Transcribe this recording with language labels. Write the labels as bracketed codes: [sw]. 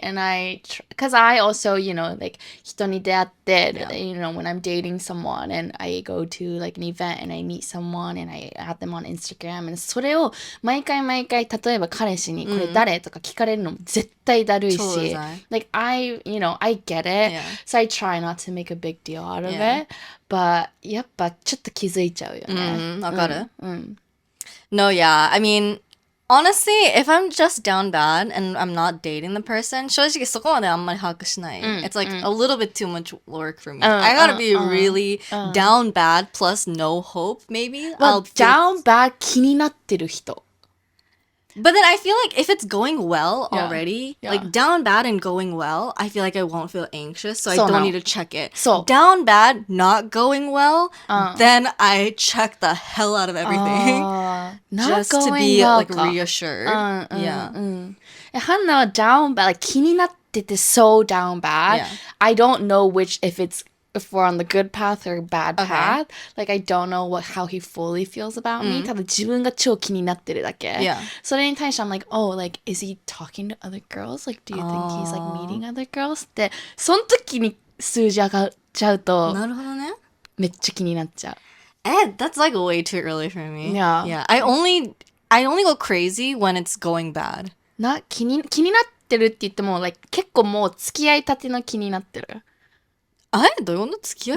[en] And because I also, like, [ja] 人に出会って、 [en] when I'm dating someone and I go to, like, an event and I meet someone and I add them on Instagram and [ja] それを毎回、例えば彼氏にこれ誰とか聞かれるのも絶対だるいし、 [en] like, I get it. So I try not to make a big deal out of it. [ja] But やっぱちょっと気づいちゃうよね。わかる [en] No, yeah. I mean, honestly, if I'm just down bad and I'm not dating the person, [ja] 正直そこまであんまり把握しない。 [en] It's like a little bit too much work for me. I gotta be really down bad plus no hope, maybe. Down bad [ja] 気になってる人。 [en] But then I feel like if it's going well already, like down bad and going well, I feel like I won't feel anxious, so I don't need to check it. So down bad, not going well, then I check the hell out of everything. Just to be like reassured. Yeah. Hannah は down bad, like [ja] 気になってて [en] so down bad. I don't know if if we're on the good path or bad path. Like, I don't know how he fully feels about me. [ja] 多分自分が超気になってるだけ。それに対して [en] I'm like, oh, like, is he talking to other girls? Like, do you think he's like meeting other girls? [ja] って、その時に数字上がっちゃうと、なるほどね。めっちゃ気になっちゃう。 [en] That's like way too early for me. Yeah. I only go crazy when it's going bad. [ja] 気になってるって言っても、 [en] like, [ja] 結構もう付き合いたての気になってる。どういうこと付き合い